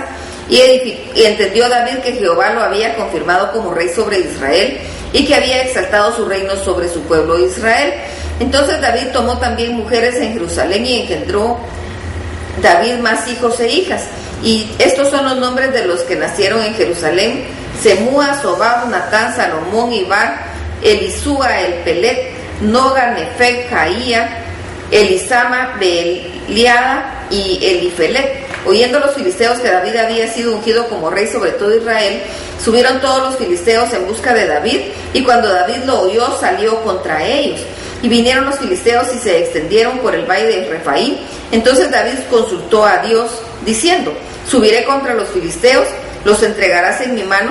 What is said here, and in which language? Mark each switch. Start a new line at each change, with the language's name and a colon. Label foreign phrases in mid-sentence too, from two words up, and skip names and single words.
Spanish: Y entendió David que Jehová lo había confirmado como rey sobre Israel, y que había exaltado su reino sobre su pueblo Israel. Entonces David tomó también mujeres en Jerusalén, y engendró David más hijos e hijas. Y estos son los nombres de los que nacieron en Jerusalén: Semúa, Sobab, Natán, Salomón, Ibar, Elisúa, el Pelet, Noga, Nefeg, Jaía, Elisama, Beeliada y Elifelet. Oyendo los filisteos que David había sido ungido como rey sobre todo Israel, subieron todos los filisteos en busca de David, y cuando David lo oyó, salió contra ellos. Y vinieron los filisteos y se extendieron por el valle de Refaim. Entonces David consultó a Dios, diciendo: subiré contra los filisteos, los entregarás en mi mano.